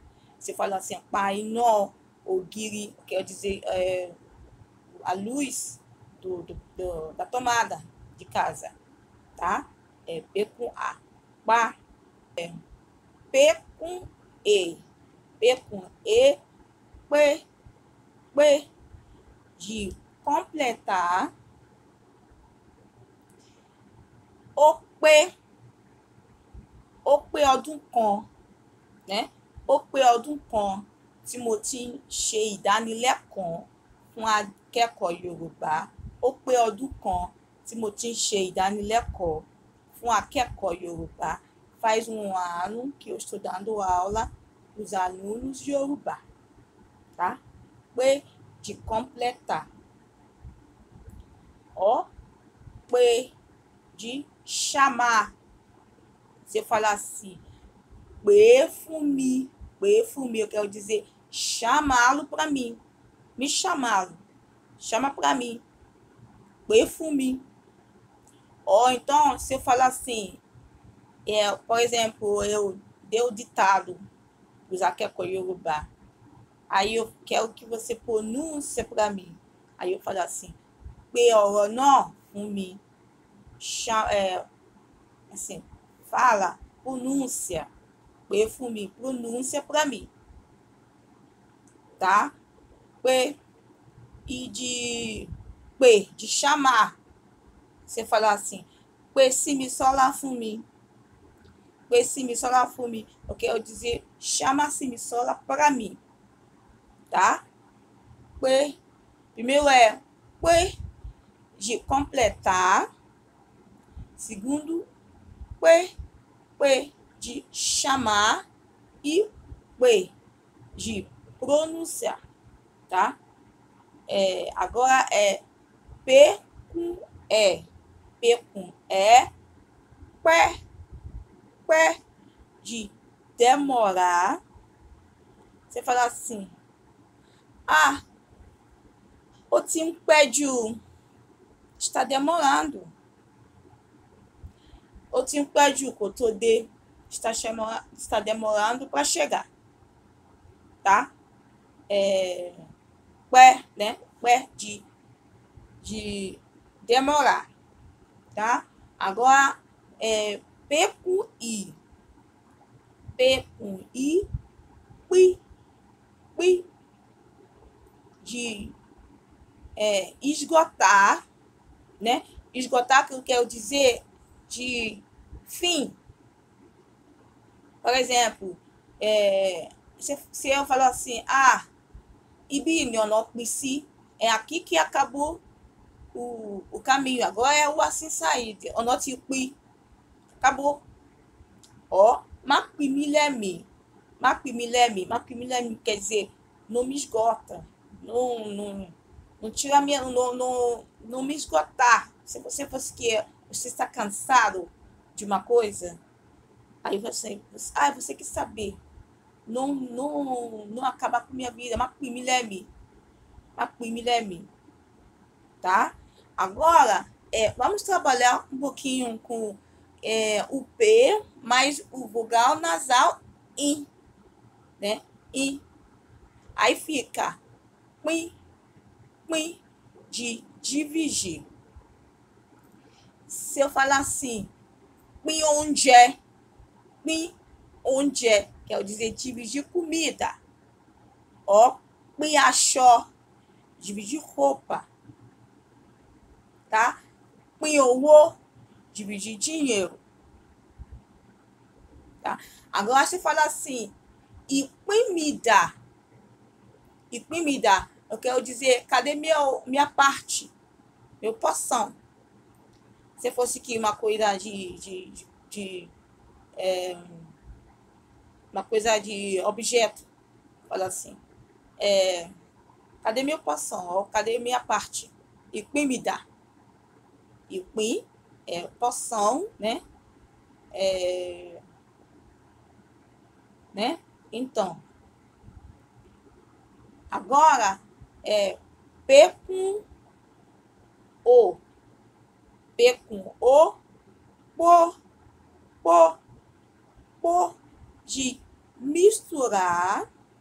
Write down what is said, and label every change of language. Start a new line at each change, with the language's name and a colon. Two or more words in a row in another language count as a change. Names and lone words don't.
Portuguese: Você fala assim, pai, não o guiri, quer dizer a luz da tomada de casa, tá? P com A. Pá. P com E. P com E. P. De completar.
Yoruba: O pé ọdún kan, né? Ó pé ọdún kan tí mo ti ń ṣe ìdánilẹ́kọ̀ọ́ fún akẹ́kọ̀ọ́ Yorùbá. Ó pé ọdún kan tí mo ti ń ṣe ìdánilẹ́kọ̀ọ́ fún akẹ́kọ̀ọ́ Yorùbá.
Portuguese: Faz ano que eu estou dando aula para os alunos de Yorùbá, tá? Pé de completar. Ó, pé de chamar. Você fala assim,
Yoruba: pé fún mi. Pé fún mi,
Portuguese: eu quero dizer chamá-lo para mim. Me chamá-lo. Chama para mim.
Yoruba: Pé fún mi.
Portuguese: Ou então, se eu falar assim, por exemplo, eu dei o ditado para os
Yoruba: akẹ́kọ̀ọ́ Yorùbá.
Portuguese: Aí eu quero que você pronuncie para mim. Aí eu falo assim,
Yoruba: pé ọ̀rọ̀ náà fún mi.
Portuguese: Assim, fala, pronúncia.
Yoruba: Pé fún mi,
Portuguese: pronúncia para mim. Tá? Pé. E de chamar. Você fala assim,
Yoruba: pé si mi sol lá fún mi. Pé si mi sol lá fún mi.
Portuguese: Eu quero dizer, chama si mi sol lá para mim. Tá? Pé. Primeiro pé de completar. Segundo, pé de chamar. E pé de pronunciar, tá? Agora P com E. P com E. Pé de demorar. Você fala assim,
Yoruba: o ti ń pẹ́ jù.
Portuguese: Está demorando.
Yoruba: O ti ń pẹ́ jù kó tó dé.
Portuguese: Está demorando para chegar. Tá? Pé, né? Pé de demorar. Tá? Agora, P com I. P com I. Pi. De esgotar, né? Esgotar, que eu quero dizer de fim. Por exemplo, se eu falar assim,
Yoruba: ibi ni ọ̀nà pín sí,
Portuguese: é aqui que acabou o caminho, agora é o assim sair,
Yoruba: ọ̀nà ti pín, acabou. Ó, má pín mí lẹ́mìí. Má pín mí lẹ́mìí. Má pín mí lẹ́mìí
Portuguese: quer dizer, não me esgota, não tira minha, não me esgotar. Se você fosse que você está cansado de uma coisa, aí você quer saber, não acabar com minha vida.
Yoruba: Má pín mí lẹ́mìí. Má pín mí lẹ́mìí.
Portuguese: Tá? Agora, vamos trabalhar um pouquinho com o P mais o vogal nasal I, né? I. Aí fica pim, pim, de dividir. Se eu falar assim, pim onde quer dizer dividir comida. Ó,
Yoruba: pim aṣọ,
Portuguese: dividir roupa, tá?
Yoruba: Pin owó,
Portuguese: dividir dinheiro, tá? Agora você fala assim,
Yoruba: ìpín mi dà,
Portuguese: eu quero dizer, cadê minha parte, meu porção? Se fosse aqui uma coisa uma coisa de objeto, fala assim, cadê meu porção? Ou cadê minha parte?
Yoruba: Ìpín mi dà. Ìpín
Portuguese: é porção, né? Então, agora é P com O. P com O, por, de misturar.